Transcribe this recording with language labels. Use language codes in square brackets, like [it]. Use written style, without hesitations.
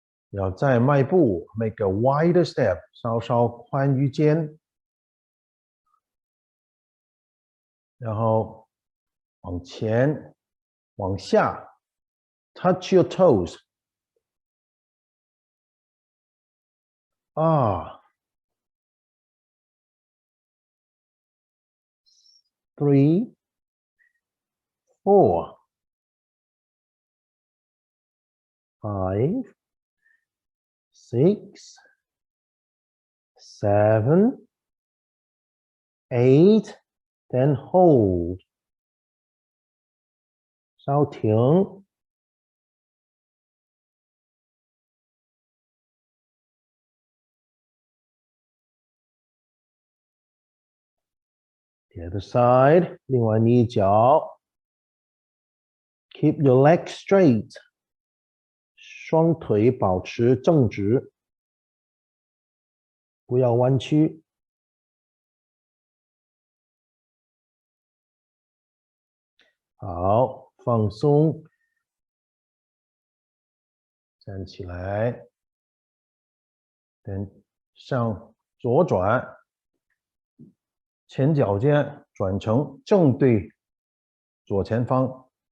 [zh] 要再迈步 ， [en] make a wider step， [zh] 稍稍宽于肩。然后往前，往下 ， [en] touch your toes。 3, 4, 5, 6, 7, 8, then hold. [zh] 稍停。 [en] The other side， [zh] 另外一脚。 [en] Keep your legs straight， [zh] 双腿保持正直，不要弯曲。好，放松，站起来，等向左转，前脚尖转成正对左前方。